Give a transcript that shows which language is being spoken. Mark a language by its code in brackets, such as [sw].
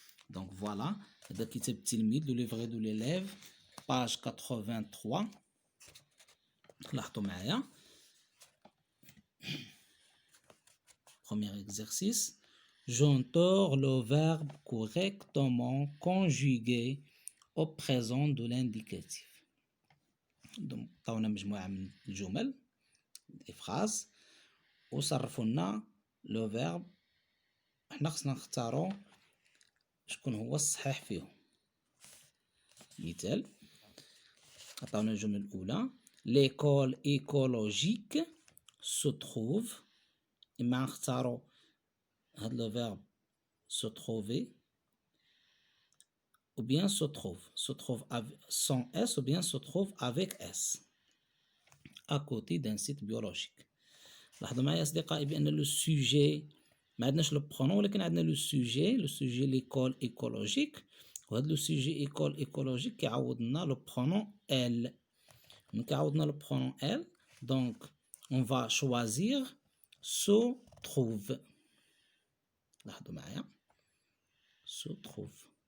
[fr] Donc voilà, [ar] هذا كتاب التلميذ [fr] le livret de l'élève page 83. [ar] لاحظوا معايا [fr] premier exercice. J'entends le verbe correctement conjugué au présent de l'indicatif. [ar] Donc عطاونا مجموعة من الجمل [fr] des phrases [ar] وصرفوا لنا لو فيرب. حنا خصنا نختاروا شكون هو الصحيح فيهم. مثال، عطاونا الجملة الأولى [fr] l'école écologique se trouve. [ar] إما نختاروا هاد لو فيرب [fr] se trouver ou bien se trouve sans S ou bien se trouve avec S à côté d'un site biologique. [ar] لاحظوا معايا أصدقائي بأن لو سوجي ما عندناش لو برونون ولكن عندنا لو سوجي ليكول ايكولوجيك، وهذا لو سوجي ايكول ايكولوجيك كيعوض لنا لو برونون ال. من كيعوض لنا لو برونون ال [fr] Donc, on va choisir se trouve. [ar] لاحظوا معايا. [fr] Se trouve.